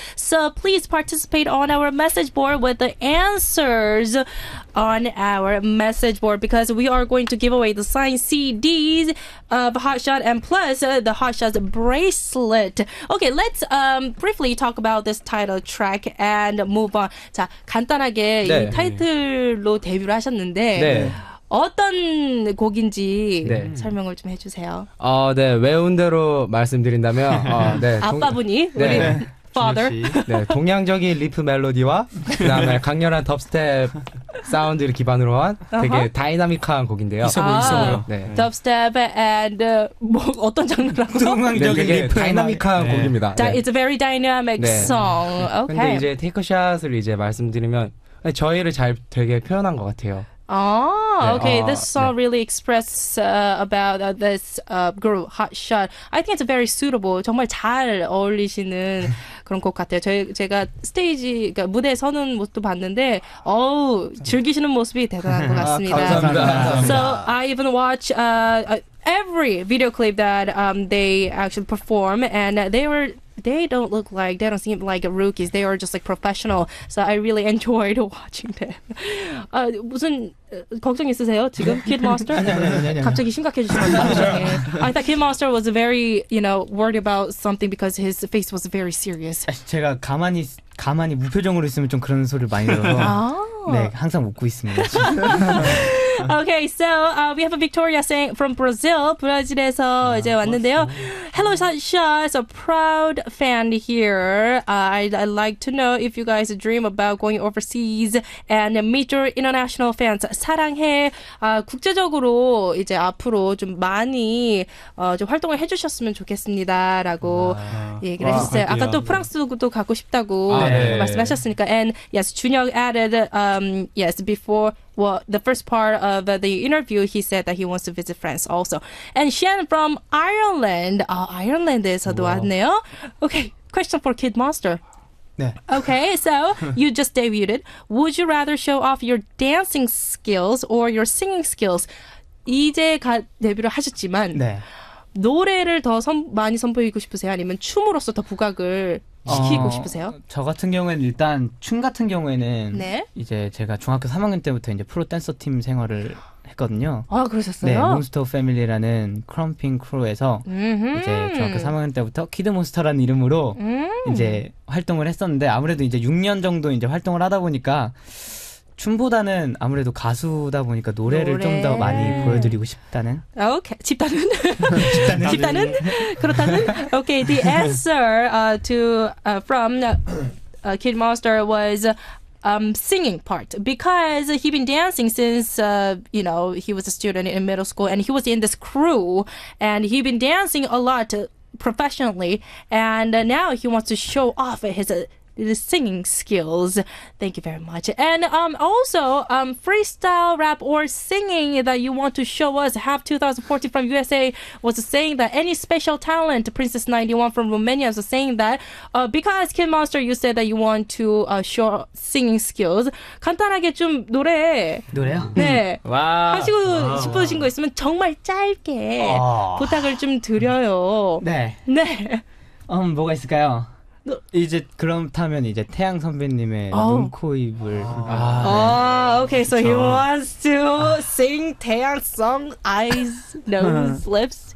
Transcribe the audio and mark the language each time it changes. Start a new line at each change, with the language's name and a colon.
English: So please participate on our message board with the answers on our message board because we are going to give away the signed CDs of HOTSHOT and plus the HOTSHOT bracelet. Okay, let's briefly talk about this title track and move on.
Korean: 자, 간단하게 네. 이 타이틀로 데뷔를 하셨는데 네. 어떤 곡인지 네. 설명을 좀 해주세요. 네, 외운 대로 말씀드린다면, 네. 아빠분이 우리 네.
English: father.
Korean: 네, 동양적인 리프 멜로디와 그다음에 강렬한 덥스텝 사운드를 기반으로 한 되게 다이나믹한 곡인데요. 있어 보여. 네. dubstep and 뭐 어떤 장르라고? 네, 동양적인 되게 리프 다이나믹한 네. 곡입니다. 네.
English: It's a very dynamic
Korean: 네.
English: song.
Korean: 근데
English: Okay.
Korean: 이제 테이크샷을 이제 말씀드리면 저희를 잘 되게 표현한 것 같아요.
English: Oh, okay.
Korean: 네.
English: This song really express about this group, HOTSHOT. I think it's very suitable.
Korean: 정말 잘 어울리시는 그런 곡 같아요. 제가 스테이지, 그러니까 무대에 서는 모습도 봤는데, 즐기시는 모습이 대단한 것 같습니다. 감사합니다.
English: So I even watch every video clip that they actually perform, and they don't seem like rookies. They are just like professional. So I really enjoyed watching them.
Korean: 무슨 걱정 있으세요 지금?
English: Kid Monster?
Korean: 갑자기 심각해지시면
English: I thought Kid Monster was very, worried about something because his face was very serious.
Korean: 제가 가만히 무표정으로 있으면 좀 그런 소리를 많이 들어서 네, 항상 웃고 있습니다.
English: Okay, so we have a Victoria saying from Brazil,
Korean: 브라질에서 이제 왔는데요.
English: Hello, HOTSHOT, a proud fan here. I'd like to know if you guys dream about going overseas and meet your international fans.
Korean: 사랑해. 국제적으로 이제 앞으로 좀 많이 좀 활동을 해주셨으면 좋겠습니다라고 얘기를 해주셨어요. 아까 또 프랑스도 가고 싶다고 말씀하셨으니까.
English: And yes, 준혁 added yes before. Well, the first part of the interview, he said that he wants to visit France also. And Shen from Ireland.
Korean: 아일랜드에서도 왔네요.
English: Okay, question for Kid Monster.
Korean: 네.
English: Okay, so you just debuted. Would you rather show off your dancing skills or your singing skills?
Korean: 이제 데뷔를 하셨지만 네. 노래를 더 많이 선보이고 싶으세요? 아니면 춤으로써 더 부각을 시키고 싶으세요? 저 같은 경우에는 일단 춤 같은 경우에는 네. 이제 제가 중학교 3학년 때부터 이제 프로 댄서 팀 생활을 했거든요. 아, 그러셨어요? 네, 몬스터 패밀리라는 크럼핑 크루에서 이제 중학교 3학년 때부터 키드 몬스터라는 이름으로 이제 활동을 했었는데 아무래도 이제 6년 정도 이제 활동을 하다 보니까 춤보다는 아무래도 가수다 보니까 노래를 좀 더 많이 보여드리고 싶다는. Okay, 집단은 그렇다는.
English: Okay, the answer to from Kid Monster was singing part because he'd been dancing since he was a student in middle school and he was in this crew and he'd been dancing a lot professionally and now he wants to show off his singing skills. Thank you very much. And also freestyle rap or singing that you want to show us. Have 2014 from USA was saying that any special talent. Princess 91 from Romania was saying that because Kid Monster you said that you want to show singing skills.
Korean: 간단하게 좀 노래요? 네. 하시고 싶으신 거 있으면 정말 짧게 부탁을 좀 드려요. 네. 뭐가 있을까요? 이제 그렇다면 이제 태양 선배님의 눈, 코, 입을
English: okay, so he wants to sing 태양 song, eyes, nose, lips.